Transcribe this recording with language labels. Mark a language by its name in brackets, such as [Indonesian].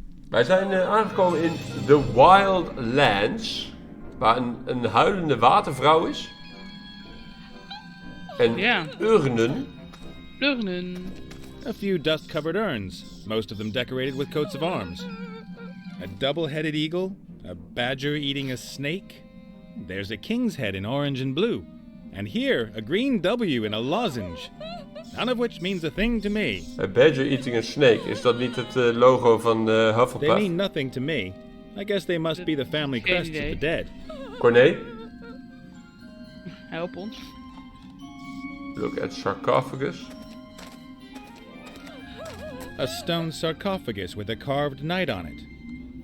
[Dutch] Wij zijn aangekomen in The Wild Lands. Waar een huilende watervrouw is. En urnen. Urnen. [English] A few dust-covered urns, most of them decorated with coats of arms. A double-headed eagle, a badger eating a snake. There's a king's head in orange and blue. And here, a green W in a lozenge. None of which means a thing to me. A badger eating a snake. [Dutch] Is dat niet het logo van Hufflepuff? [English] They mean nothing to me. I guess they must be the family crests of the dead. [Dutch] Corné? Help ons. [English] Look at sarcophagus. A stone sarcophagus with a carved knight on it.